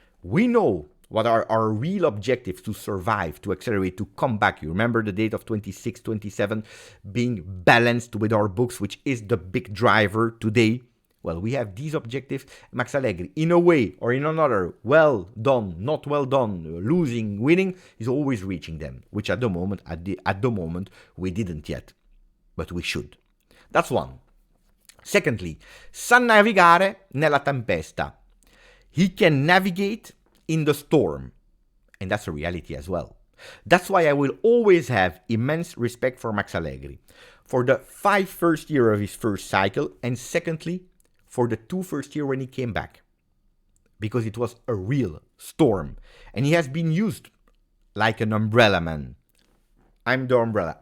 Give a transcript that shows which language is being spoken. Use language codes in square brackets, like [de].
[en] We know what are our real objectives to survive, to accelerate, to come back. You remember the date of 26, 27 being balanced with our books, which is the big driver today. Well, we have these objectives. Max Allegri, in a way or in another, well done, not well done, losing, winning, is always reaching them, which at the moment we didn't yet, but we should. That's one. Secondly, [it] sa navigare nella tempesta. [en] He can navigate in the storm, and that's a reality as well. That's why I will always have immense respect for Max Allegri, for the 5 first year of his first cycle, and secondly, for the 2 first year when he came back, because it was a real storm, and he has been used like an umbrella man. I'm the umbrella.